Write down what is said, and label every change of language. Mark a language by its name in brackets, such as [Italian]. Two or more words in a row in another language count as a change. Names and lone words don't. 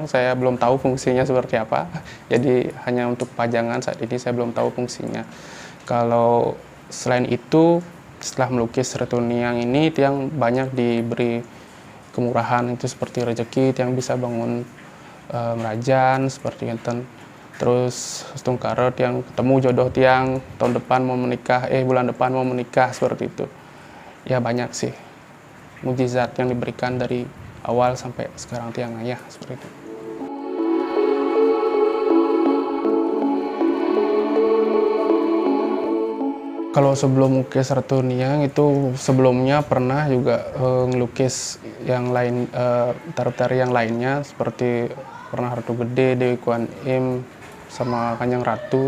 [Indonesian] Saya belum tahu fungsinya seperti apa, jadi hanya untuk pajangan saat ini, saya belum tahu fungsinya. Kalau selain itu, setelah melukis Retuniang ini, Tiang banyak diberi kemurahan, itu seperti rezeki, Tiang bisa bangun ngerajan seperti itu. Terus setungkara Tiang ketemu jodoh Tiang, tahun depan mau menikah, bulan depan mau menikah, seperti itu. Ya banyak sih mujizat yang diberikan dari awal sampai sekarang Tiang Ayah, seperti itu. Kalau sebelum lukis Retuniang itu sebelumnya pernah juga ngelukis yang lain, tari-tari yang lainnya seperti pernah Ratu Gede, Dewi Kuan Im, sama Kanjeng Ratu.